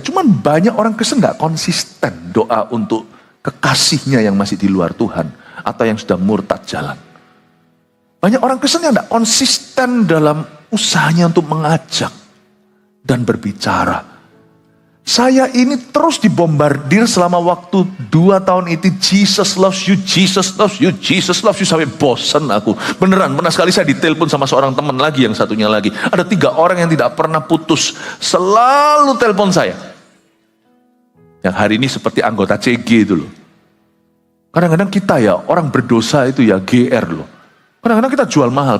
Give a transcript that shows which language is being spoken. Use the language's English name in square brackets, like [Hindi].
[Indonesian] Cuman banyak orang Kristen tidak konsisten doa untuk kekasihnya yang masih di luar Tuhan. Atau yang sudah murtad jalan. Banyak orang Kristen yang tidak konsisten dalam usahanya untuk mengajak dan berbicara. Saya ini terus dibombardir selama waktu 2 tahun itu. [English] Jesus loves you, Jesus loves you, Jesus loves you. [Indonesian] Sampai bosan aku. Beneran, pernah sekali saya ditelepon sama seorang teman lagi, yang satunya lagi. Ada 3 orang yang tidak pernah putus. Selalu telepon saya. Yang hari ini seperti anggota CG itu loh. Kadang-kadang kita ya, orang berdosa itu ya GR loh. Kadang-kadang kita jual mahal.